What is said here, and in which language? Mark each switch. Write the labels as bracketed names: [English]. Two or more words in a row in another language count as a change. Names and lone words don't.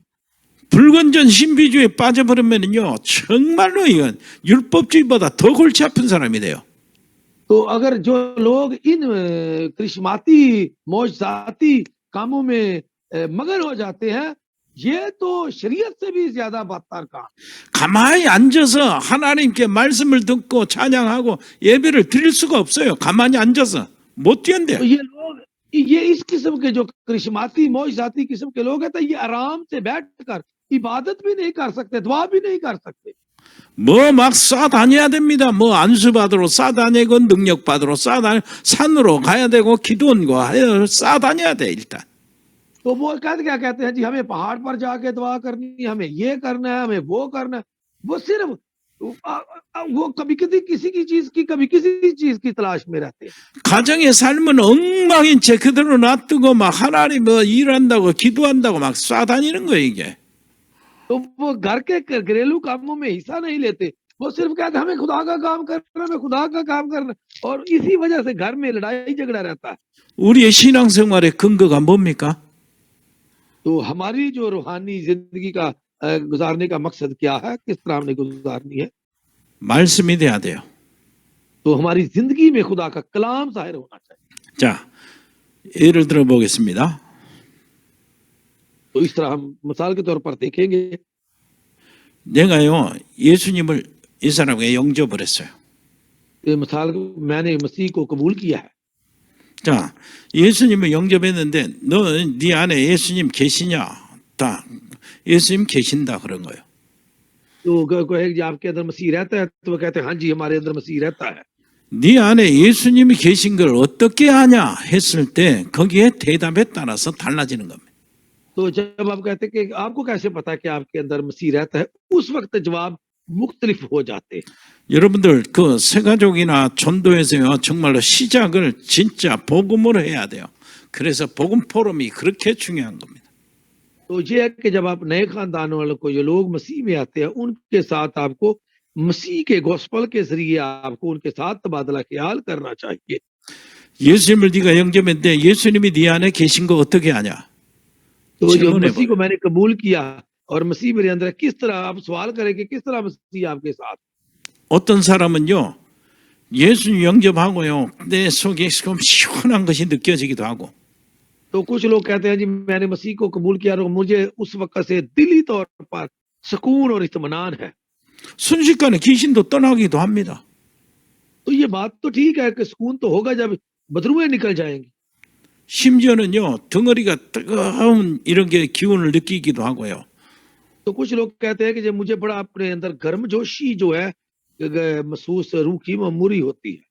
[Korean] 불건전 신비주의에 빠져버리면요 정말로 이건 율법주의보다 더 골치 아픈 사람이 돼요. [Urdu] تو اگر جو لوگ ان کرشماتی معجزاتی کاموں میں مگن ہو جاتے ہیں یہ تو شریعت سے بھی زیادہ بدتر کام. [Korean] 가만히 앉아서 하나님께 말씀을 듣고 찬양하고 예배를 드릴 수가 없어요. 가만히 앉아서 못 뛰어요. [Urdu] تو یہ لوگ یہ اس قسم کے جو کرشماتی معجزاتی قسم کے لوگ ہیں تو یہ آرام سے بیٹھ کر عبادت بھی نہیں کر سکتے، دعا بھی نہیں کر سکتے. [Korean] 뭐 막 쏴다녀야 됩니다. 뭐 안수 받으러 쏴다니고 능력 받으러 쏴다니 산으로 가야 되고 기도원고 쏴다녀야 돼 일단. [Urdu] تو وہ کیا کہتے ہیں جی ہمیں پہاڑ پر جا کے دعا کرنی ہے، ہمیں یہ کرنا ہے، ہمیں وہ کرنا ہے. وہ صرف وہ کبھی کسی کی چیز کی کبھی کسی چیز کی تلاش میں رہتے ہیں. [Korean] 가정의 삶은 엉망인 채 그대로 놔두고 막 하나님 뭐 일한다고 기도한다고 막 쏴다니는 거예요 이게. [Urdu] تو وہ گھر کے گھریلو کاموں میں حصہ نہیں لیتے، وہ صرف کہتے ہیں ہمیں خدا کا کام کرنا، ہمیں خدا کا کام کرنا، اور اسی وجہ سے گھر میں لڑائی جھگڑا رہتا ہے. [Korean] 우리의 신앙생활의 근거가 뭡니까? [Urdu] تو ہماری جو روحانی زندگی کا گزارنے کا مقصد کیا ہے، کس طرح ہم نے گزارنی ہے? [Korean] 말씀이 돼야 돼요. [Urdu] تو ہماری زندگی میں خدا کا کلام ظاہر ہونا چاہیے. [Korean] 자, 예를 들어 보겠습니다. [Urdu] تو اس طرح ہم مثال کے طور پر دیکھیں گے. [Korean] 내가요 예수님을 이 사람에게 영접을 했어요. [Urdu] یہ مثال میں نے مسیح کو قبول کیا ہے. [Korean] 자, 예수님을 영접했는데 너 네 안에 예수님 계시냐? 다 예수님 계신다 그런 거예요. [Urdu] تو کہے کہ آپ کے اندر مسیح رہتا ہے، تو وہ کہتے ہیں ہاں جی ہمارے اندر مسیح رہتا ہے. [Korean] 네 안에 예수님이 계신 걸 어떻게 아냐 했을 때 거기에 대답에 따라서 달라지는 겁니다. [Urdu] تو جب آپ کہتے ہیں کہ آپ کو کیسے پتا ہے کہ آپ کے اندر مسیح رہتا ہے، اس وقت جواب مختلف ہو جاتے ہیں. [Korean] 여러분들 그 새가족이나 전도에서요 정말로 시작을 진짜 복음으로 해야 돼요. 그래서 복음 포럼이 그렇게 중요한 겁니다. [Urdu] تو یہ ہے کہ جب آپ نئے خاندان والوں کو یہ لوگ مسیح میں آتے ہیں ان کے ساتھ آپ کو مسیح کے گاسپل کے ذریعے آپ کو ان کے ساتھ تبادلہ خیال کرنا چاہیے. [Korean] 예수님을 네가 영접했는데 예수님이 네 안에 계신 거 어떻게 아냐? [Urdu] تو جو مسیح کو میں نے قبول کیا اور مسیح میرے اندر، کس طرح آپ سوال کریں کہ کس طرح مسیح آپ کے ساتھ? [Korean] 어떤 사람은요 예수님 영접하고요 내 속에 좀 시원한 것이 느껴지기도 하고 [Urdu] تو کچھ لوگ کہتے ہیں جی میں نے مسیح کو قبول کیا اور مجھے اس وقت سے دلی طور پر سکون اور اطمینان ہے. [Korean] 순식간에 귀신도 떠나기도 합니다. [Urdu] تو یہ بات تو ٹھیک ہے کہ سکون تو ہوگا جب بدروحیں نکل جائیں گی. [Korean] 심지어는요 덩어리가 뜨거운 이런 게 기운을 느끼기도 하고요. [Urdu] تو کچھ لوگ کہتے ہیں کہ جب مجھے بڑا اپنے اندر گرمجوشی جو ہے محسوس روح کی معموری ہوتی ہے.